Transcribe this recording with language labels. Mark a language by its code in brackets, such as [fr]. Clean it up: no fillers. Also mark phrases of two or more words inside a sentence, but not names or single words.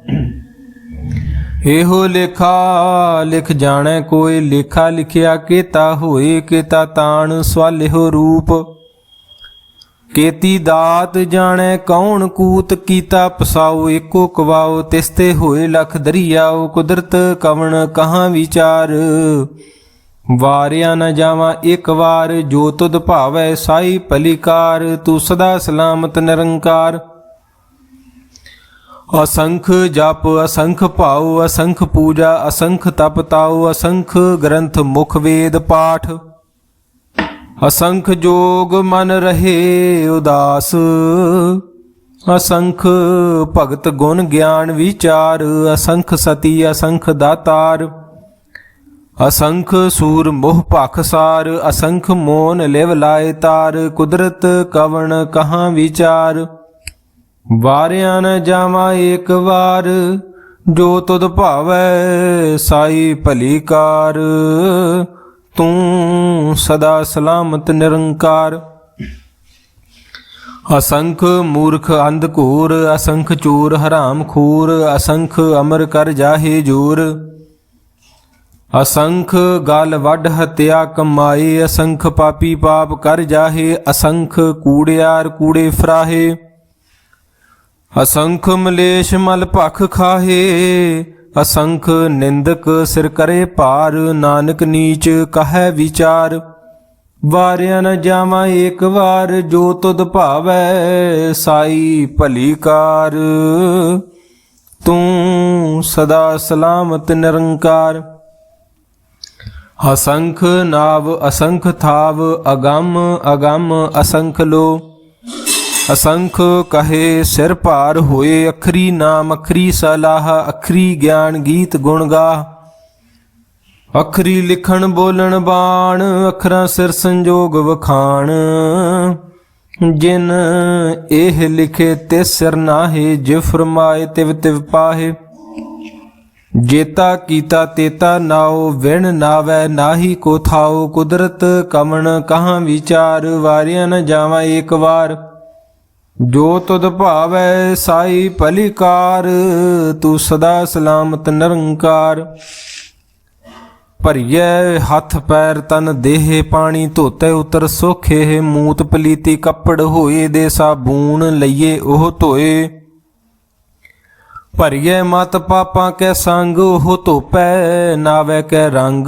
[pa] ਇਹੋ ਲੇਖਾ ਲਿਖ ਜਾਣੈ ਕੋਇ, ਲੇਖਾ ਲਿਖਿਆ ਕੇਤਾ ਹੋਏ, ਕੇਤਾ ਤਾਣ ਸਵਾਲਿਹੋ ਰੂਪ, ਕੇਤੀ ਦਾਤ ਜਾਣੈ ਕੌਣ ਕੂਤ, ਕੀਤਾ ਪਸਾਉ ਏਕੋ ਕਵਾਉ, ਤਿਸਤੇ ਹੋਏ ਲਖ ਦਰਿਆਉ, ਕੁਦਰਤ ਕਵਣ ਕਹਾਂ ਵਿਚਾਰ, ਵਾਰਿਆ ਨ ਜਾਵਾਂ ਇੱਕ ਵਾਰ, ਜੋ ਤੁਧ ਭਾਵੈ ਸਾਈ ਭਲੀਕਾਰ, ਤੂੰ ਸਦਾ ਸਲਾਮਤ ਨਿਰੰਕਾਰ। [hi] असंख जप असंख भाव असंख पूजा असंख तप ताओ असंख ग्रंथ मुख वेद पाठ असंख जोग मन रहे उदास असंख भगत गुण ज्ञान विचार असंख सती असंख दातार असंख सूर मोह पाखसार असंख मोन लिव लाए तार कुदरत कवण कहाँ विचार वारिया न जावा एक बार जो तुद भावै साई भली कार तू सदा सलामत निरंकार। असंख मूर्ख अंधकूर असंख चूर हराम खूर असंख अमर कर जाहे जोर असंख गल वड हत्या कमाए असंख पापी पाप कर जाहे असंख कूड़ियार कूड़े फराहे असंख मलेश मल भख खाहे असंख निंदक सिर करे पार नानक नीच कहे विचार वारिया न जावा एक बार जो तुद भावै साई भली कार तू सदा सलामत निरंकार। असंख नाव असंख थाव अगम अगम असंख लो असंख कहे सिर भार होए, अखरी नाम अखरी सलाह, अखरी ज्ञान गीत गुण गाह। अखरी लिखण बोलण बाण, अखरां सिर संजोग वखाण। जिन एह लिखे तिस सिर नाहे, जिव फरमाए तिव तिव पाहे। जेता कीता तेता नाओ, विण नावै नाही को थाओ। कुदरत कमण कहाँ विचार, वारिया न जावा एक बार। जो तुद भावै साई भलीकार, तू सदा सलामत निरंकार। [pa] ਭਰੀਐ ਹੱਥ ਪੈਰ ਤਨ ਦੇਹ, ਪਾਣੀ ਧੋਤੇ ਉਤਰ ਸੋਖੇ। ਮੂਤ ਪਲੀਤੀ ਕੱਪੜ ਹੋਏ, ਦੇ ਸਾਬੂਨ ਲਈਏ ਉਹ ਧੋਏ। ਭਰੀਐ ਮਤ ਪਾਪਾਂ ਕੈ ਸੰਗ, ਉਹ ਧੋਪੈ ਨਾਵੈ ਕੈ ਰੰਗ।